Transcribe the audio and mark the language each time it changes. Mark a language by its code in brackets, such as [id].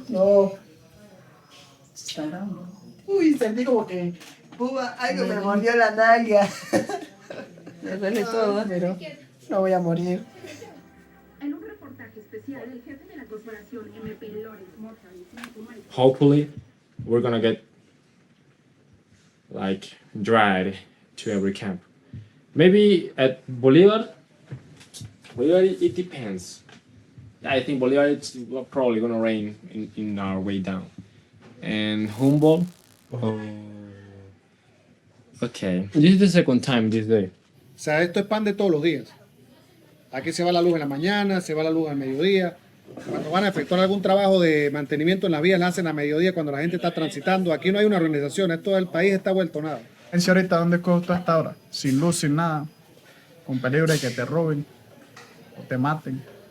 [es] No. Está grabando. Uy, sentí como que algo me mordió la nalga. Le duele todo, ¿eh? Pero no voy a morir. En un reportaje especial, el jefe de la corporación MP Lores [en] Hopefully, we're gonna get like dragged to every camp. Maybe at Bolivar, it depends. I think Bolivar it's probably gonna rain in our way down. And Humboldt, Okay. This is the second time this day. [es] O sea, esto es pan de todos los días. Aquí se va la luz en la mañana, se va la luz al mediodía. Cuando van a efectuar algún trabajo de mantenimiento en la vía, la hacen a mediodía cuando la gente está transitando. Aquí no hay una organización, esto el país está vuelto nada. Ahorita, ¿dónde coges tú hasta ahora? Sin luz, sin nada, con peligro de que te roben o te maten.